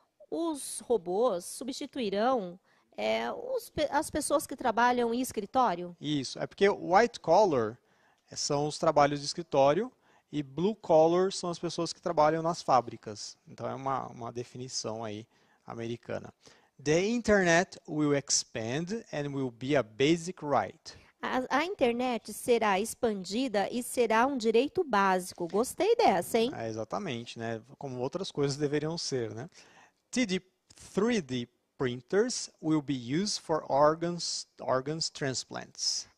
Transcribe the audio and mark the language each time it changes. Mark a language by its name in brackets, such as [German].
[Portuguese] Os robôs substituirão as pessoas que trabalham em escritório? Isso, é porque white collar são os trabalhos de escritório e blue collar são as pessoas que trabalham nas fábricas. Então é uma definição aí americana. [English] The internet will expand and will be a basic right. [Portuguese] A internet será expandida e será um direito básico. Gostei dessa, hein? Exatamente, né? Como outras coisas deveriam ser, né? [English] 3D printers will be used for organs transplants.